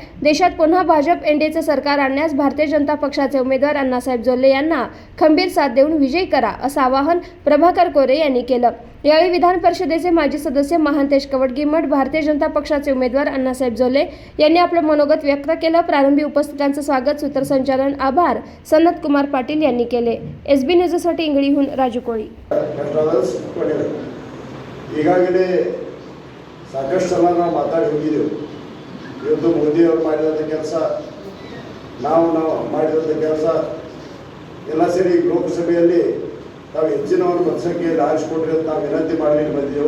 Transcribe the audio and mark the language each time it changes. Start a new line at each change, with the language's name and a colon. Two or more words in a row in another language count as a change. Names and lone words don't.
Marathi: देशात पुन्हा भाजप एनडीएचे सरकार आणण्यास भारतीय जनता पक्षाचे उमेदवार अण्णासाहेब जोल्ले यांना खंबीर साथ देऊन विजयी करा असं आवाहन प्रभाकर कोरे यांनी केलं. यावेळी विधान परिषदेचे माजी सदस्य महांतेश कवडगीमठ, भारतीय जनता पक्षाचे उमेदवार अण्णासाहेब जोल्ले यांनी आपलं मनोगत व्यक्त केलं. प्रारंभी उपस्थितांचं स्वागत, सूत्रसंचालन, आभार सनत कुमार पाटील यांनी केले. एसबी न्यूजसाठी इंगळीहून राजू कोळी.
Kannada: ಈಗಾಗಲೇ ಸಾಕಷ್ಟು ಸಲ ನಾವು ಮಾತಾಡಿ ಹೋಗಿದ್ದೆವು. ಇವತ್ತು ಮೋದಿಯವರು ಮಾಡಿದಂಥ ಕೆಲಸ, ನಾವು ಮಾಡಿದಂಥ ಕೆಲಸ ಎಲ್ಲ ಸೇರಿ ಲೋಕಸಭೆಯಲ್ಲಿ ನಾವು ಹೆಚ್ಚಿನವರು ಮತಸಂಖ್ಯೆಯಲ್ಲಿ ಆರಿಸಿಕೊಟ್ರಿ ಅಂತ ನಾವು ವಿನಂತಿ ಮಾಡಲಿಕ್ಕೆ ಬಂದಿದ್ದೆವು.